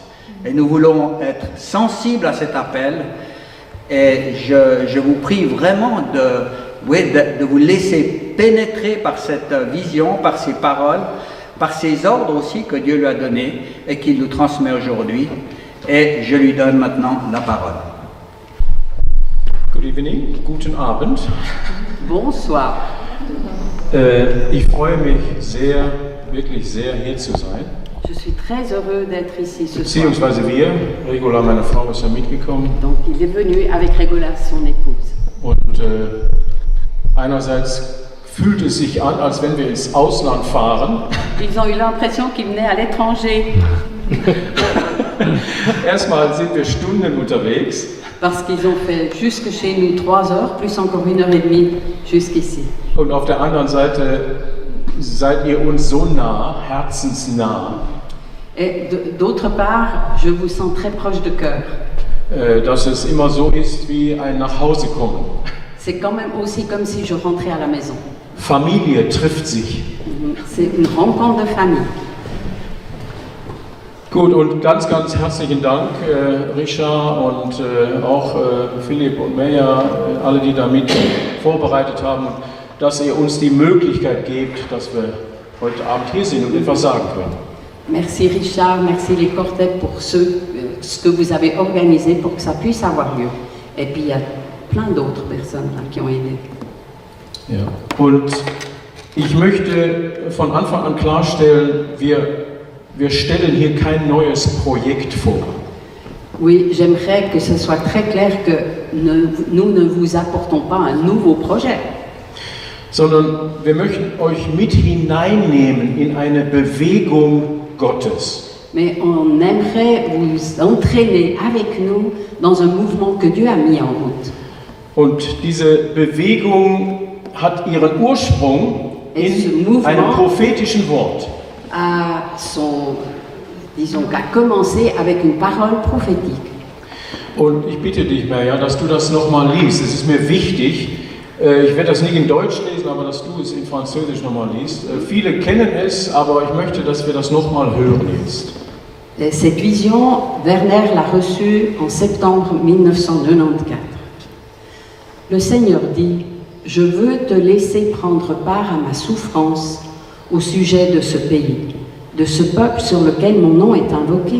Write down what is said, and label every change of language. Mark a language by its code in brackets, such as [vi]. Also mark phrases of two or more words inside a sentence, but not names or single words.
[fr] Et nous voulons être sensibles à cet appel et je vous prie vraiment de vous laisser pénétrer par cette vision, par ces paroles, par ces ordres aussi que Dieu lui a donnés et qu'il nous transmet aujourd'hui. Et je lui donne maintenant la parole. [en] Good evening, [de] guten Abend. [fr] Bonsoir. [de] Ich freue mich sehr, wirklich sehr, hier zu sein. [fr] Je suis très heureux d'être ici ce soir. [de] Beziehungsweise wir, Regula, meine Frau, ist ja mitgekommen. [fr] Donc il est venu avec Regula, son épouse. [de] Und einerseits fühlt es sich an, als wenn wir ins Ausland fahren. [fr] Ils ont eu l'impression qu'ils venaient à l'étranger. [de] Erstmal sind wir Stunden unterwegs. [fr] Parce qu'ils ont fait jusque chez nous 3 heures, plus encore 1h30 jusqu'ici. [de] Und auf der anderen Seite seid ihr uns so nah, herzensnah. [fr] Et d'autre part, je vous sens très proche de cœur. [de] Dass es immer so ist wie ein Nachhausekommen. [fr] C'est quand même aussi comme si je rentrais à la maison. [de] Familie trifft sich. [fr] C'est une rencontre de famille. [de] Gut, und ganz, ganz herzlichen Dank, Richard und auch Philipp und Meja, alle, die da mit vorbereitet haben, dass ihr uns die Möglichkeit gebt, dass wir heute Abend hier sind und etwas sagen können. [fr] Merci Richard, merci les quartets pour ce que vous avez organisé pour que ça puisse avoir lieu. Et puis il y a plein d'autres personnes là, qui ont aidé. [de] Ja. Und ich möchte von Anfang an klarstellen, wir stellen hier kein neues Projekt vor. [fr] Oui, j'aimerais que ce soit très clair que nous ne vous apportons pas un nouveau projet. [de] Sondern wir möchten euch mit hineinnehmen in eine Bewegung Gottes. [fr] Mais on aimerait vous entraîner avec nous dans un mouvement que Dieu a mis en route. [de] Und diese Bewegung hat ihren Ursprung in einem prophetischen Wort. [fr] A commencé avec une parole prophétique. [de] Und ich bitte dich, Meja, dass du das nochmal liest. Es ist mir wichtig. Ich werde das nicht in Deutsch lesen, aber dass du es in Französisch nochmal liest. Viele kennen es, aber ich möchte, dass wir das nochmal hören jetzt. [fr] Cette vision, Werner l'a reçue en septembre 1994. Le Seigneur dit, je veux te laisser prendre part à ma souffrance au sujet de ce pays, de ce peuple sur lequel mon nom est invoqué.